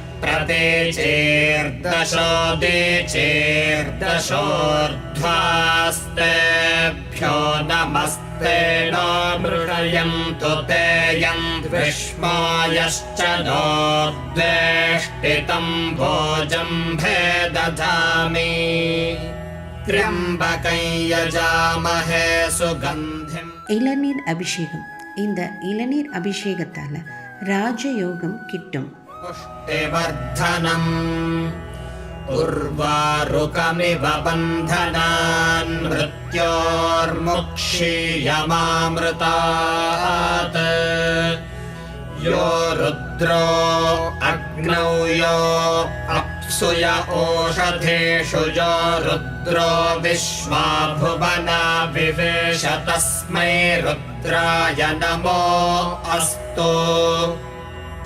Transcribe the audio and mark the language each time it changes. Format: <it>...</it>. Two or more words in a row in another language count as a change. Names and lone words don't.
<sa>प्रतीचीर्दशोदिचीर्दशोर्ध्वास्तेभ्यो नमस्ते नो मृषयन्तु ते यन्द्विष्मायश्च नोद्वेष्टितं भोजं भेदधामि, त्र्यम्बकं यजामहे सुगन्धिम्.</sa> <ta>இளநீர் அபிஷேகம். இந்த இளநீர் அபிஷேகத்தால் ராஜயோகம் கிட்டும்.</ta> <sa>पुष्टिवर्धनम् उर्वारुकमिव बन्धनान् मृत्योर्मुक्षीयमामृतात्, यो रुद्रो अग्नौ यो अप्सुय ओषधेषु यो रुद्रो विश्वा भुवना विवेश तस्मै रुद्राय नमो अस्तु.</sa>